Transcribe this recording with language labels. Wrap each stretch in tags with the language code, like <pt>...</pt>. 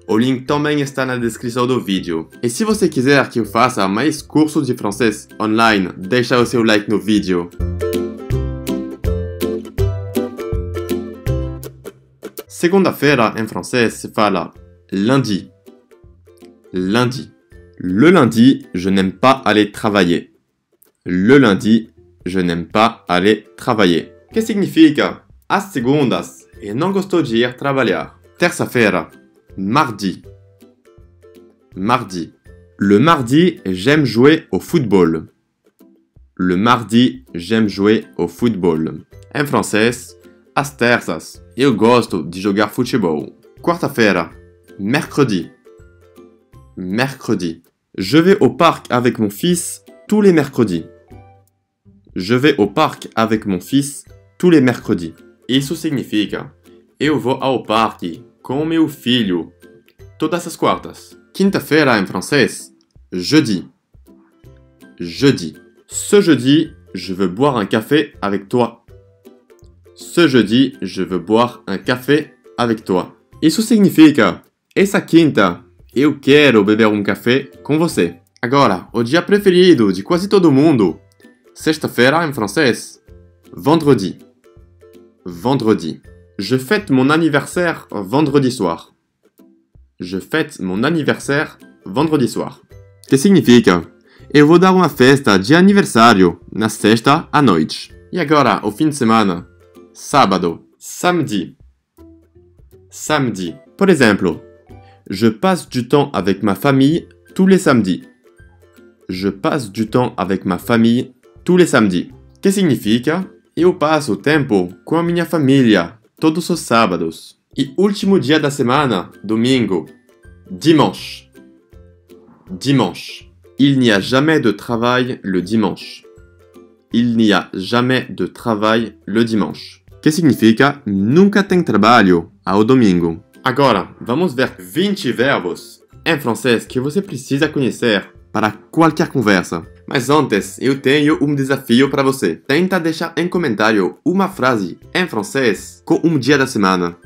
<pt>O link também está na descrição do vídeo. E se você quiser que eu faça mais cursos de francês online, deixa o seu like no vídeo. Segunda-feira em francês se fala lundi.</pt> <fr>Lundi. Le lundi, je n'aime pas aller travailler. Le lundi, je n'aime pas aller travailler.</fr> <pt>Que significa? Às segundas, eu não gosto de ir trabalhar.</pt> <fr>Terça-feira. Mardi. Mardi. Le mardi, j'aime jouer au football. Le mardi, j'aime jouer au football.</fr> <pt>Em francês, às terças, eu gosto de jogar futebol.</pt> <fr>Quarta-feira. Mercredi. Mercredi. Je vais au parc avec mon fils tous les mercredis. Je vais au parc avec mon fils tous les mercredis.</fr> <pt>Isso significa, eu vou ao parque com meu filho todas as quartas. Quinta-feira em francês, jeudi.</pt> <fr>Jeudi. Ce jeudi, je veux boire un café avec toi. Ce jeudi, je veux boire un café avec toi.</fr> <pt>Isso significa, essa quinta, eu quero beber um café com você. Agora, o dia preferido de quase todo mundo. Sexta-feira em francês. Vendredi. Vendredi.</pt> <fr>Je fête mon anniversaire vendredi soir. Je fête mon anniversaire vendredi soir.</fr> <pt>Que significa? Eu vou dar uma festa de aniversário na sexta à noite. E agora, o fim de semana. Sábado. Samedi. Samedi. Por exemplo,</pt> <fr>je passe du temps avec ma famille tous les samedis. Je passe du temps avec ma famille tous les samedis.</fr> <pt>Que significa? Eu passo tempo com a minha família todos os sábados. E último dia da semana, domingo. Dimanche. Dimanche.</pt> <fr>Il n'y a jamais de travail le dimanche. Il n'y a jamais de travail le dimanche.</fr> <pt>Que significa? Nunca tem trabalho ao domingo. Agora, vamos ver 20 verbos em francês que você precisa conhecer para qualquer conversa. Mas antes, eu tenho um desafio para você. Tenta deixar em comentário uma frase em francês com um dia da semana.</pt>